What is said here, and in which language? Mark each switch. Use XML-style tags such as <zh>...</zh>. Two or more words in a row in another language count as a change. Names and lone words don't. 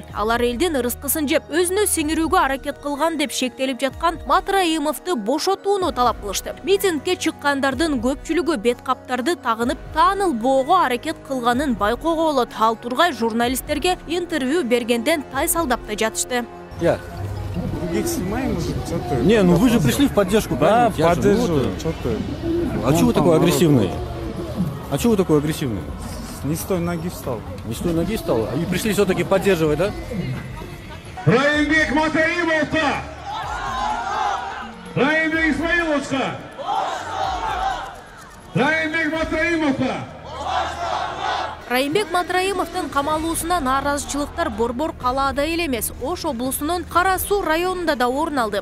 <ky>Алар элдин ырыскысын жеп, өзүнө сиңирүүгө аракет кылган деп шектелип жаткан Матраимовду бошотууну талап кылышты. Митингге чыккандардын көпчүлүгү бет каптарды тагынып, таанылбоого аракет кылганын байкоого болот. Ал тургай журналисттерге интервью бергенден тайсалдап да жатышты.</ky> <ru>Я. Не, ну вы же пришли в поддержку, да, правильно? Поддерживаю. А чего вы такой агрессивный? А чего вы такой агрессивный? Не с той ноги встал. Не с той ноги встал? А вы пришли все-таки поддерживать, да?</ru> <ky>Райымбек Матраимовка! Райымбек Исмаиловка! Райымбек Матраимовка! Райымбек Матраимовдун камалуусуна нааразычылыктар Борбор калаада эле эмес, Ош облусунун Кара Суу районунда да орун алды.</ky>